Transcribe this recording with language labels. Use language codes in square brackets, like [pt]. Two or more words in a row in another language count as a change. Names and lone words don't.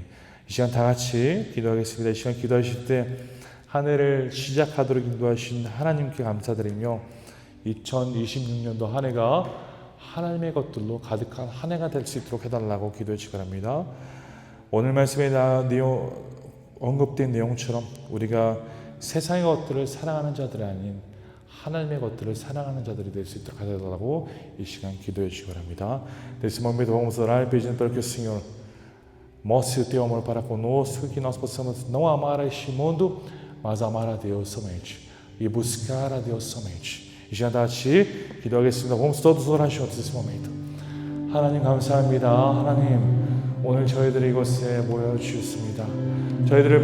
[ko] 이 시간 다 같이 기도하겠습니다. 이 시간 기도하실 때 한 해를 시작하도록 인도하신 하나님께 감사드리며 2026년도 한 해가 하나님의 것들로 가득한 한 해가 될 수 있도록 해달라고 기도해 주시기 바랍니다. 오늘 말씀에 언급된 내용처럼 우리가 세상의 것들을 사랑하는 자들이 아닌 하나님의 것들을 사랑하는 자들이 될 수 있도록 해달라고 이 시간 기도해 주시기 바랍니다. [pt] Nesse momento vamos orar pedindo para que o Senhor mostre o teu amor para conosco, que nós possamos não amar a este mundo, mas amar a Deus somente e buscar a Deus somente. [ko] 이 시간 다 같이 기도하겠습니다. [pt] Vamos todos orar juntos nesse momento. [ko] 하나님 감사합니다. 하나님 오늘 저희들이 이곳에 모여 주셨습니다. 저희들을